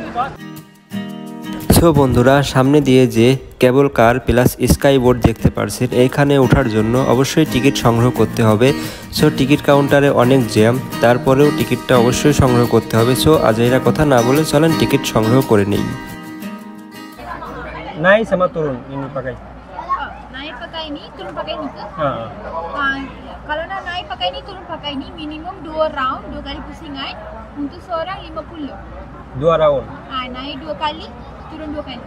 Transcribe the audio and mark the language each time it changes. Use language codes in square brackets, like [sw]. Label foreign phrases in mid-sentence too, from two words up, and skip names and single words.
[bn] সো বন্ধুরা, সামনে দিয়ে যে [en] cable car plus sky board [bn] দেখতে পারছেন, এইখানে ওঠার জন্য অবশ্যই টিকিট সংগ্রহ করতে হবে। সো টিকিট কাউন্টারে অনেক জ্যাম, তারপরেও টিকিটটা অবশ্যই সংগ্রহ করতে হবে। সো আজাইরা কথা না বলে চলেন টিকিট সংগ্রহ করে নিই। [ms] Naik sama turun ini pakai. Naik pakai ini, turun pakai ini ke? Kalau naik pakai ini, turun pakai ini, minimum 2 round, 2 kali pusingan. Untuk seorang 50. 2 round. Naik 2 kali, turun 2 kali.